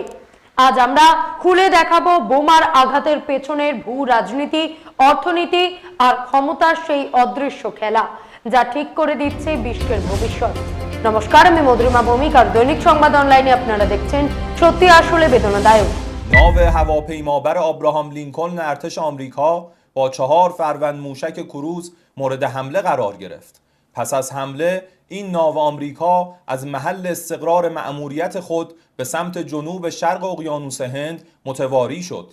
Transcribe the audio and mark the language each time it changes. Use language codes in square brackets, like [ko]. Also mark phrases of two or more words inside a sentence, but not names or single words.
[bn] আজ আমরা খুলে দেখাবো বোমার আঘাতের পেছনের ভূ রাজনীতি, অর্থনীতি আর ক্ষমতার সেই অদৃশ্য খেলা, যা ঠিক করে দিচ্ছে বিশ্বের ভবিষ্যৎ। নমস্কার, আমি মধুরিমা ভৌমিক আর দৈনিক সংবাদ অনলাইনে আপনারা দেখছেন সত্যি আসলে বেদনাদায়ক। [fa] ناو هواپیمابر آبراهام لینکلن ارتش آمریکا با 4 فروند موشک کروز مورد حمله قرار گرفت. پس از حمله این ناو آمریکا از محل استقرار مأموریت خود به سمت جنوب شرق اقیانوس هند متواری شد.